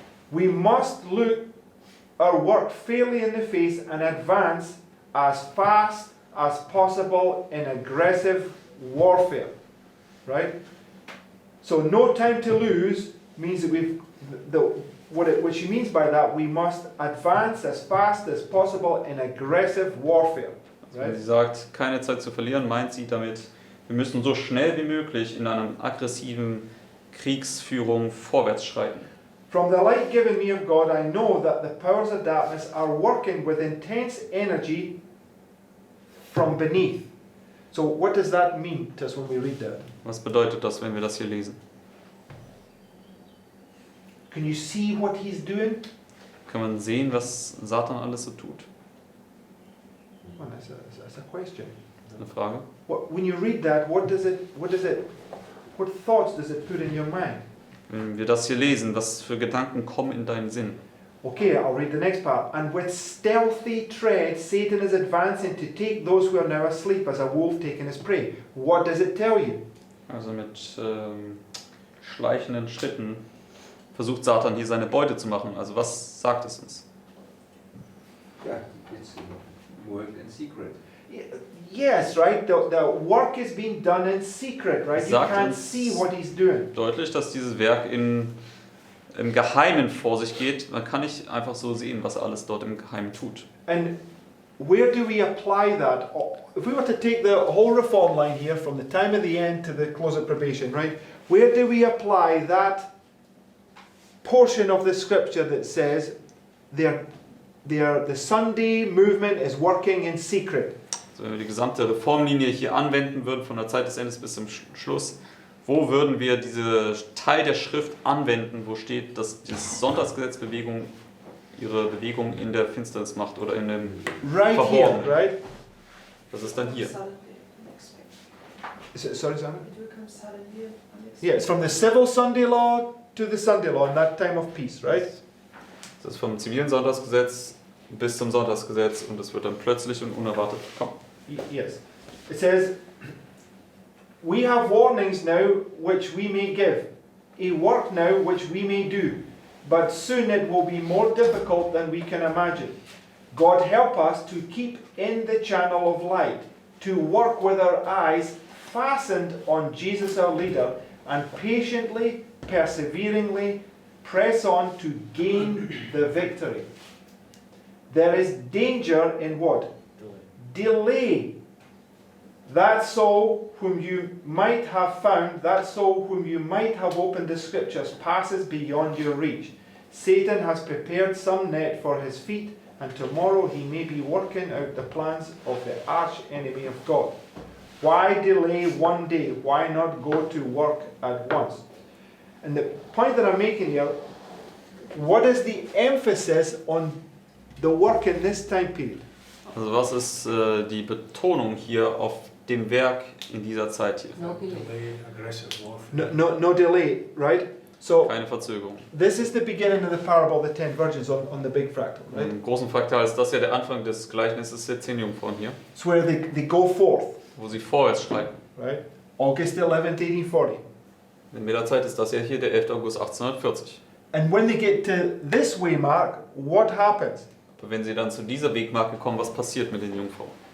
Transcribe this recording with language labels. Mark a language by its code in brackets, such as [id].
[en] We must look our work fairly in the face and advance as fast as possible in aggressive warfare. Right? So no time to lose means that what she means by that, we must advance as fast as possible in aggressive warfare. [de] Wenn [en] Right? [de] sie sagt, keine Zeit zu verlieren, meint sie damit, wir müssen so schnell wie möglich in einer aggressiven Kriegsführung vorwärts schreiten. [en] From the light given me of God, I know that the powers of darkness are working with intense energy from beneath. So what does that mean to us when we read that? [de] Was bedeutet das, wenn wir das hier lesen? [en] Can you see what he's doing? [de] Kann man sehen, was Satan alles so tut? [en] Well, that's a question. [de] Eine Frage. [en] When you read that, what thoughts does it put in your mind? [de] Wenn wir das hier lesen, was für Gedanken kommen in deinen Sinn? [en] Okay, I'll read the next part. And with stealthy tread, Satan is advancing to take those who are now asleep as a wolf taking his prey. What does it tell you? [de] Also mit schleichenden Schritten versucht Satan hier seine Beute zu machen. Also was sagt es uns? [en] Yeah, it's work in secret. Yes, right? The work is being done in secret, right? You [de] Sagt [en] can't [de] uns [en] see what he's doing. [de] Deutlich, dass dieses Werk im Geheimen vor sich geht. Man kann nicht einfach so sehen, was er alles dort im Geheimen tut. [en] And where do we apply that? If we were to take the whole reform line here from the time of the end to the close of probation, right? Where do we apply that portion of the scripture that says the Sunday movement is working in secret? [de] So, wenn wir die gesamte Reformlinie hier anwenden würden, von der Zeit des Endes bis zum Schluss, wo würden wir diese Teil der Schrift anwenden, wo steht, dass die Sonntagsgesetzbewegung ihre Bewegung in der Finsternis macht oder in dem [en] Right [de] Verborgenen? [en] here, right? [de] Das ist dann hier. [en] Suddenly, unexpected. Sorry, Simon? It will come suddenly, unexpected. Yeah, it's from the civil Sunday law to the Sunday law in that time of peace, right? [de] Das ist vom zivilen Sonntagsgesetz bis zum Sonntagsgesetz und es wird dann plötzlich und unerwartet kommen. [en] Yes. It says, we have warnings now which we may give, a work now which we may do, but soon it will be more difficult than we can imagine. God help us to keep in the channel of light, to work with our eyes fastened on Jesus our leader, and patiently, perseveringly press on to gain the victory. There is danger in what? Delay. That soul whom you might have found, that soul whom you might have opened the scriptures, passes beyond your reach. Satan has prepared some net for his feet, and tomorrow he may be working out the plans of the arch enemy of God. Why delay one day? Why not go to work at once? And the point that I'm making here, what is the emphasis on the work in this time period? [de] Also was ist die Betonung hier auf dem Werk in dieser Zeit hier? [en] Delay, aggressive warfare. No delay, right? So [de] Keine Verzögerung. [en] this is the beginning of the parable of the 10 virgins on the big fractal, right? [de] Im großen Fraktal ist das ja der Anfang des Gleichnisses der 10 Jungfrauen hier, [en] It's where they go forth, [de] wo sie vorwärts schreiten. [en] right? August 11th, 1840. [de] In der Zeit ist das ja hier der 11. August 1840. [en] And when they get to this waymark, what happens? [de] Aber wenn sie dann zu dieser Wegmarke kommen, was passiert mit den Jungfrauen?